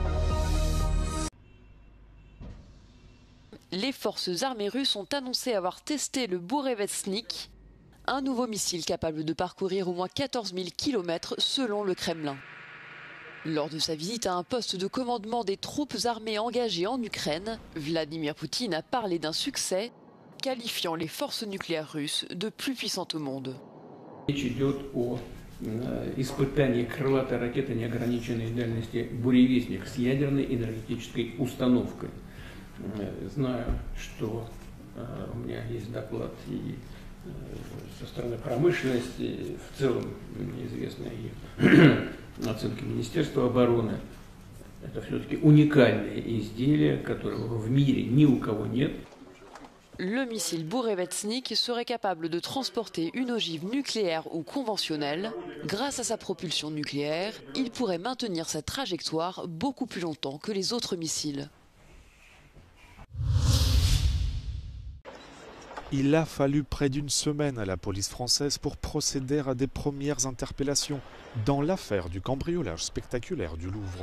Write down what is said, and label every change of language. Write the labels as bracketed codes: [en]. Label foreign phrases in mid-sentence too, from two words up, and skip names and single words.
[fr] Les forces armées russes ont annoncé avoir testé le Bourevestnik, un nouveau missile capable de parcourir au moins 14 000 km selon le Kremlin. Lors de sa visite à un poste de commandement des troupes armées engagées en Ukraine, Vladimir Poutine a parlé d'un succès, qualifiant les forces nucléaires russes de plus puissantes au monde. [ru] Испытание крылатой ракеты неограниченной дальности «Буревестник» с ядерной энергетической установкой. Знаю, что у меня есть доклад и со стороны промышленности, в целом известные оценки Министерства обороны. Это все-таки уникальное изделие, которого в мире ни у кого нет. [fr] Le missile Bourevestnik serait capable de transporter une ogive nucléaire ou conventionnelle. Grâce à sa propulsion nucléaire, il pourrait maintenir sa trajectoire beaucoup plus longtemps que les autres missiles. Il a fallu près d'une semaine à la police française pour procéder à des premières interpellations dans l'affaire du cambriolage spectaculaire du Louvre.